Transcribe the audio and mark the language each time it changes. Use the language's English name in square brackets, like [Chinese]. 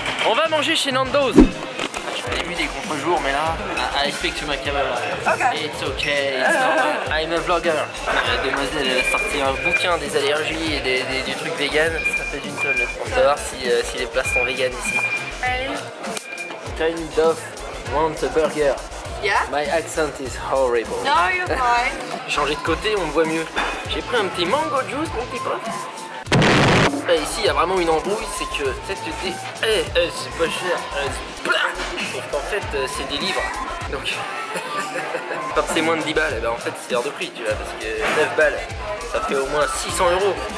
[French] On va manger chez Nando's. J'ai vu des contre-jours, mais là, [English] I speak to my camera. Okay. It's okay, it's not... I'm a vlogger. [French] La demoiselle, elle a sorti un bouquin des allergies et du truc vegan. Ça fait une tonne. On va savoir si les places sont vegan ici. [English] Tiny Dove wants a burger. Yeah? My accent is horrible. No, you're fine. [French] J'ai changé de côté, on me voit mieux. J'ai pris un petit mango juice, mon petit pote. Là, ici, il y a vraiment une embrouille, c'est que tu te dis, c'est pas cher, sauf qu'en fait, c'est des livres. Donc, quand c'est moins de 10 balles, en fait, c'est hors de prix, tu vois, parce que 9 balles, ça fait au moins 600 €.